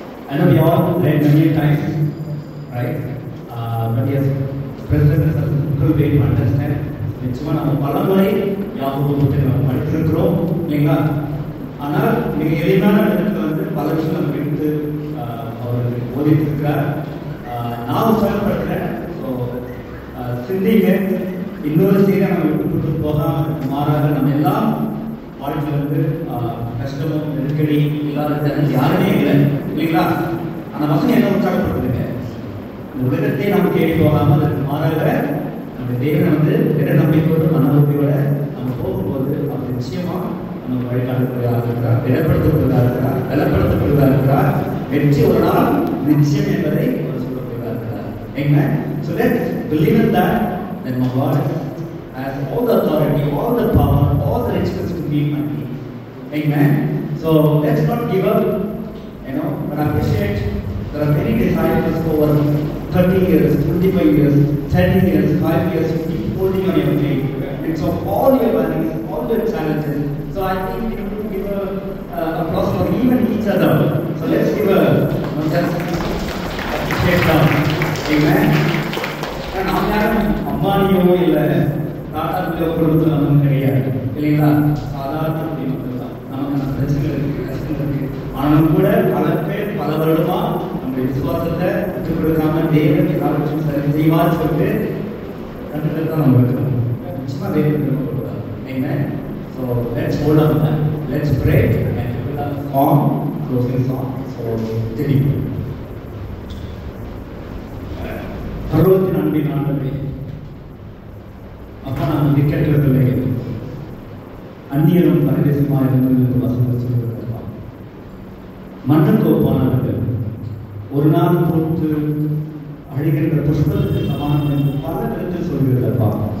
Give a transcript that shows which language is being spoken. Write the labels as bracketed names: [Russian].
[English] I know we all read many times right? But yes, President has a difficult way to understand. [Tamil] நிச்சயமா நம்ம பலமுறை யாபகத்தை நம்ம படித்திருக்கிறோம் இல்லைங்களா? ஆனால் மிக எளிமையான விதத்தில் வந்து பல விஷயம் நம்ம எடுத்து அவர்கள் போதித்திருக்கிறார். நான் உற்சாகப்படுத்துகிறேன். ஸோ சிந்திங்க, இன்னொரு செய்தியை நம்ம விட்டு போகாமல் மாறாக நம்ம எல்லாம் வாழ்க்கையில் வந்து கஷ்டமும் நெருக்கடி இல்லாத ஜனங்கள் யாருமே இல்லை இல்லைங்களா? அந்த வசனம் என்ன உற்சாகப்படுத்துங்க, இந்த உலகத்தை நம்ம தேடி போகாமல் அதற்கு மாறாக நம்ம தேவனை வந்து திட நம்பிக்கையோடு மனநம்பிக்கையோட நம்ம போகும்போது அவர் நிச்சயமா நம்ம வழிகாட்டுவதாக இருக்கிறார், திடப்படுத்தப்படுவதாக இருக்கிறார், பலப்படுத்தப்படுவதாக இருக்கிறார். வெற்றி ஒரு நாள் நிச்சயம் என்பதை அவர் சொல்லப்படுவதாக இருக்கிறார். [English] Amen. So let's believe in that my God has all the authority, all the power, all the riches to give and give. Amen. So let's not give up, but appreciate there are many disciples over 30 years, 25 years, 10 years, 5 years, you keep holding on your faith. It's of all your worries, all your challenges. So I think we need to give applause for even each other. So let's give just appreciate them. Amen. [Tamil] நாம் யாரும் அம்பானியோ இல்லை டாட்டாவிலோ குடும்பத்தில் நமக்கு கிடையாது இல்லைங்களா? சாதாரண மக்கள் தான். நமக்கு பிரச்சனைகள் இருக்கு, கஷ்டங்கள் இருக்கு. ஆனாலும் கூட பல பேர் பல வருடமா நம்முடைய விசுவாசத்தை விட்டுக் கொடுக்காம தேவன் எல்லாவற்றையும் சரி செய்வார் சொல்லிட்டு கண்டுட்டு தான் நம்ம இருக்கணும். நிச்சயமா தேவன் கொடுப்பார். [English] Amen. So let's hold on that. Let's pray and we will have a song, closing song. So Teddy. [Tamil] பருவத்தின் அன்பின் ஆண்டவரே, அப்பா நாம் திக்கற்றதில்லை, அந்நியரும் பரதேசமாக இருந்தவர்களுக்கு வசனம் சொல்கிறப்பா, மண்ணுக்கு ஒப்பானவர்கள் ஒரு நாள் போட்டு அழிகின்ற புஷ்பத்துக்கு சமானம் என்று பல விதத்தில் சொல்கிறப்பா.